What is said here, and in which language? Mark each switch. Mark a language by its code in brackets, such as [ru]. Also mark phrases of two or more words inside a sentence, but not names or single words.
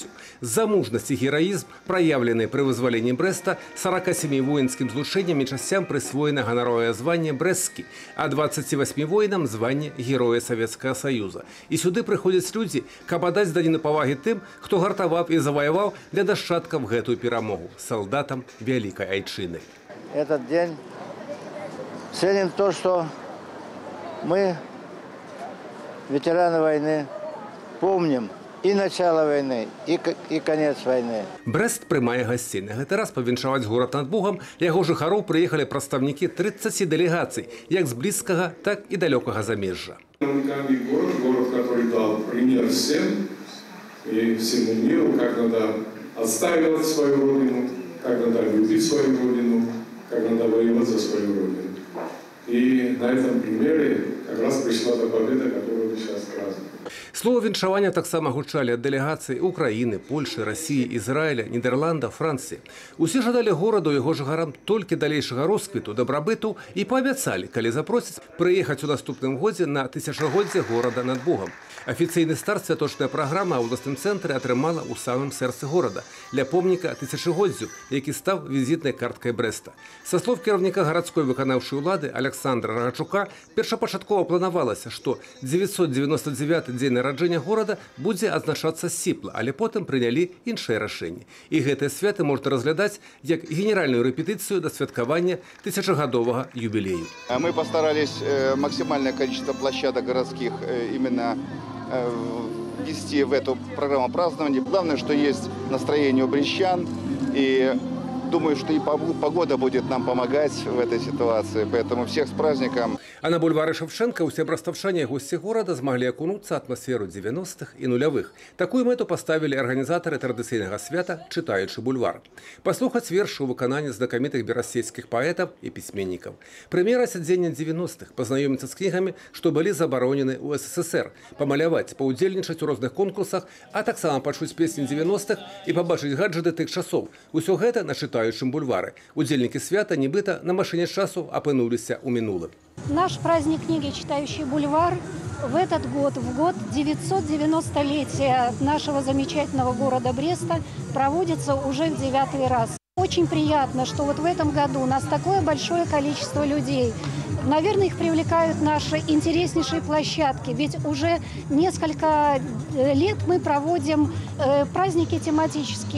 [be] За мужнасць і гераізм, праяўлены пры вызваленні Брэста, 47 воінскім злучэнням і часцям прысвоена ганаровае званне Брэсцкі, а 28 воінам званне Героя Савецкага Саюза. І сюды прыходзяць людзі, каб аддаць даніну павагі тым, хто гартаваў і заваяваў для нашчадкаў гэтую перамогу – [ru] солдатам Великой Айчины. Этот день ценим то, что мы, ветераны войны, помним и начало войны, и конец войны. [be] Брэст прымае гасцей. На гэты раз павіншаваць горад над Бугам яго жыхароў прыехалі прадстаўнікі 30 дэлегацый, як з блізкага, так і далёкага замежжа. [ru] Уникальный город, который дал пример всем и всему миру, как надо отстаивать свою родину, как надо любить свою родину, как надо воевать за свою родину. И на этом примере как раз пришла та победа, которую мы сейчас празднуем. [be] Слово віншавання таксама гучалі ад дэлегацый Украіны, Польшы, Расіі, Ізраіля, Нідерланда, Францыі. Усе жадалі гораду і яго жыхарам толькі далейшага росквіту, дабрабыту і паабяцалі, калі запросяць, прыехаць у наступным годзе на тысячагоддзе горада над Бугам. Афіцыйны старт святочная праграма ў абласным цэнтры атрымала ў самым сэрцы горада, ля помніка тысячагоддзю, які стаў візітнай карткай Брэста. Са слоў кіраўніка гарадской выканаўчай улады Александра Рагачука, першапачаткова планавалася, што 999 дзень нараджэння горада будзе адзначацца сціпла, але потым прынялі іншыя рашэнні. І гэтыя святы можна разглядаць як генеральную рэпетыцыю да святкавання тысячагадовага юбілею. [ru] Мы постарались максимальное количество площадок городских именно ввести в эту программу празднования. Главное, что есть настроение у брестчан, и думаю, что и погода будет нам помогать в этой ситуации. Поэтому всех с праздником. [be] А на бульвары Шевченка усе браставчане і госці горада змаглі акунуцца атмасферу 90-х і нулявых. Такую мэту поставілі арганізатары традыцыйнага свята, чытаючы бульвар. Паслухаць вершы ў выкананні знакамітых берасцейскіх паэтаў і пісьменнікаў. Прэм'ера сядзення 90-х, пазнаёміцца з кнігамі, што былі забаронены ў СССР, памаляваць, паўдзельнічаць у розных конкурсах, а таксама пачуць песні 90-х і пабачыць гаджеты тых часоў. Усё гэта на чытаючым бульвары. Удзельнікі свята нібыта на машыне часу апынуліся ў мінулым. [ru] Наш праздник книги «Читающий бульвар» в этот год, в год 990-летия нашего замечательного города Бреста, проводится уже в 9-й раз. Очень приятно, что вот в этом году у нас такое большое количество людей. Наверное, их привлекают наши интереснейшие площадки, ведь уже несколько лет мы проводим праздники тематические.